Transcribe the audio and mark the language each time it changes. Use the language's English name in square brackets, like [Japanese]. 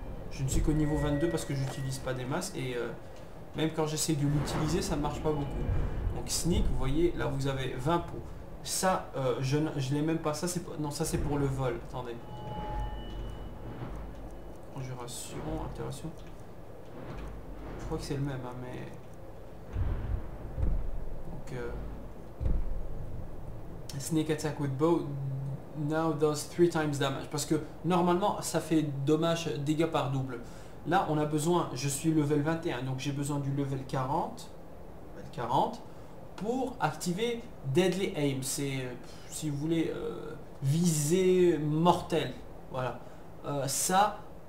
[French] Je ne suis qu'au niveau 22 parce que j'utilise pas des masses et même quand j'essaie de l'utiliser, ça ne marche pas beaucoup. Donc sneak, vous voyez, là vous avez 20 pots. Ça, je l'ai même pas, ça c'est non, ça c'est pour le vol, attendez. Conjuration, altération. Je crois que c'est le même, hein, mais... [English] Donc, Sneak attack with bow now does 3 times damage. [French] Parce que normalement, ça fait dommage, dégâts par double. Là, on a besoin, je suis level 21, donc j'ai besoin du level 40, pour activer Deadly Aim. C'est, si vous voulez, visée mortelle. Voilà. Ça...